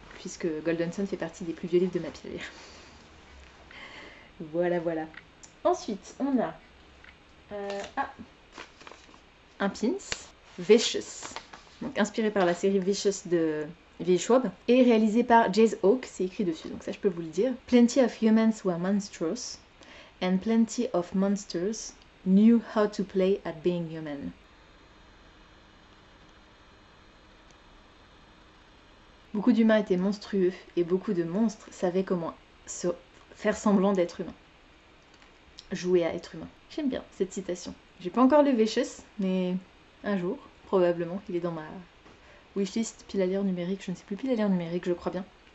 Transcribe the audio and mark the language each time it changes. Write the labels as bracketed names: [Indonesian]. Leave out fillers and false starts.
[French] Puisque Golden Sun fait partie des plus vieux livres de ma pile à lire. Voilà, voilà. Ensuite, on a un pins, Vicious, donc inspiré par la série Vicious de V. Schwab, et réalisé par Jace Hawk, c'est écrit dessus, donc ça je peux vous le dire. [English] Plenty of humans were monstrous, and plenty of monsters knew how to play at being human. [French] Beaucoup d'humains étaient monstrueux, et beaucoup de monstres savaient comment faire semblant d'être humain. Jouer à être humain. J'aime bien cette citation. J'ai pas encore le Vicious, mais un jour, probablement, il est dans ma wishlist pile à lire numérique, je ne sais plus, pile à lire numérique, je crois bien.